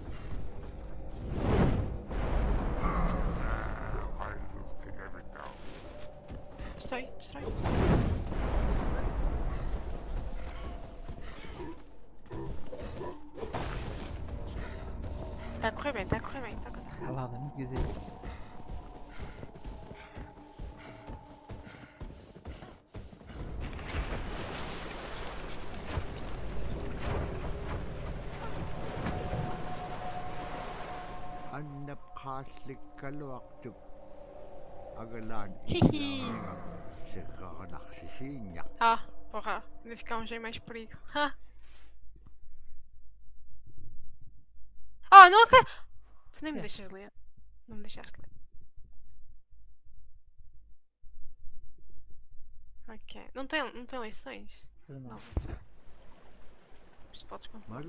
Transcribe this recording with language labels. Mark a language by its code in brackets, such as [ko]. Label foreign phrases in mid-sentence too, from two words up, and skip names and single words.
[pt] Destrói, destrói, destrói. Está a correr bem, está a correr bem. Tá a correr. Calada, não quer dizer. Kaslik kalwaktuk agalan Hihi. sekakanaksisinyak. Ah, porra, ainda ficámos em mais perigo. Ah, oh, não acredito! Tu nem me deixas ler. Não me deixaste ler. Ok. Não tem lições? Não. Se podes continuar.